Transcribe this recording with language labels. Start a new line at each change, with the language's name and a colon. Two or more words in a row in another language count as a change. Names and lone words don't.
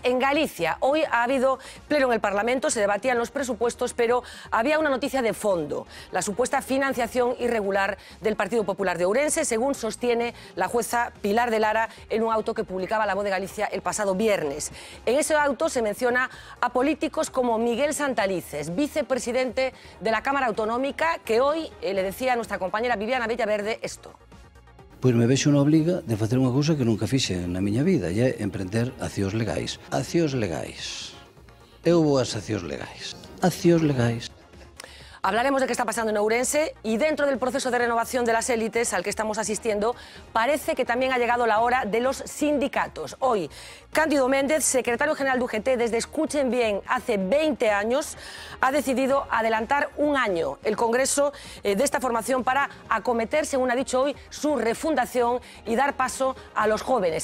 Spanish: En Galicia, hoy ha habido pleno en el Parlamento, se debatían los presupuestos, pero había una noticia de fondo, la supuesta financiación irregular del Partido Popular de Ourense, según sostiene la jueza Pilar de Lara en un auto que publicaba La Voz de Galicia el pasado viernes. En ese auto se menciona a políticos como Miguel Santalices, vicepresidente de la Cámara Autonómica, que hoy le decía a nuestra compañera Viviana Bellaverde esto.
Galician: Pois me vexo na obriga de facer unha cousa que nunca fixe na miña vida, e é emprender accións legais. Accións legais. Eu vou ás accións legais. Accións legais.
Spanish: Hablaremos de qué está pasando en Ourense y dentro del proceso de renovación de las élites al que estamos asistiendo, parece que también ha llegado la hora de los sindicatos. Hoy, Cándido Méndez, secretario general de UGT desde, escuchen bien, hace 20 años, ha decidido adelantar un año el congreso de esta formación para acometer, según ha dicho hoy, su refundación y dar paso a los jóvenes.